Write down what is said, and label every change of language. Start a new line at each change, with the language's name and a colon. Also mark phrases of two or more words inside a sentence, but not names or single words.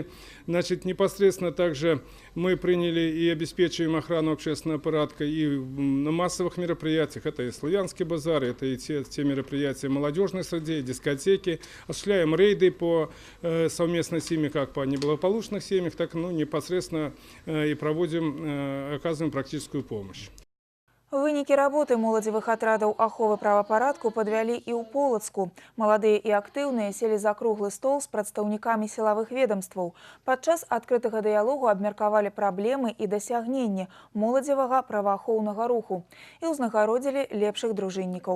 Russian: Непосредственно также мы приняли и обеспечиваем охрану общественного порядка и на массовых мероприятиях. Это и Славянский базар, это и те мероприятия молодежной среды, дискотеки. Осуществляем рейды совместно с ними, как по неблагополучных семьях, так непосредственно и оказываем практическую помощь.
Belarusian: Вынікі работы моладзевых атрадаў аховы правапарадку падвялі і ў Полацку. Маладыя і актыўныя селі за круглы стол з прадстаўнікамі сілавых ведомстваў. Падчас адкрытага дыялогу абмеркавалі праблемы і дасягненні моладзевага праваахоўнага руху і ўзнагародзілі лепшых дружыннікаў.